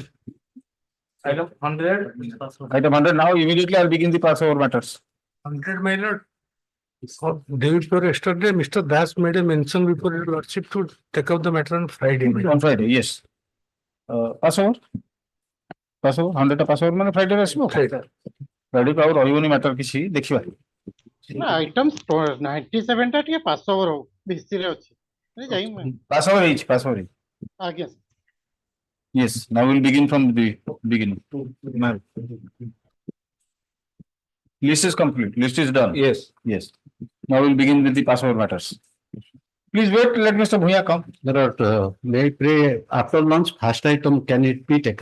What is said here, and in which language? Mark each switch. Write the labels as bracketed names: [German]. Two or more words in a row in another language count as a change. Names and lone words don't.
[English] Item 100. Item 100. Now immediately I'll begin the pass over matters. 100, my lord. Day before yesterday, Mr. Das made a mention before your lordship to take up the matter on Friday. On Friday, yes. Pass over. Pass over. [Odia] 100 [English] pass over [Odia] ମାନେ Friday ଆସିବ. Friday ଆଉ ରହିବନି matter କିଛି ଦେଖିବା. ଆଇଟମ 97 ଟା ଟିକେ [English] pass over [Odia] ହଉ ଭିସିରେ ଅଛି [English] pass over [Odia] ହେଇଛି [English] pass over [Odia] ହେଇଛି. ଆଜ୍ଞା [English] Yes, now we'll begin from the beginning. List is complete. List is done. Yes. Yes. Now we'll begin with the pass over matters. Please wait. Let Mr. Bhuya come. There are, may I pray after lunch, first item, can it be taken?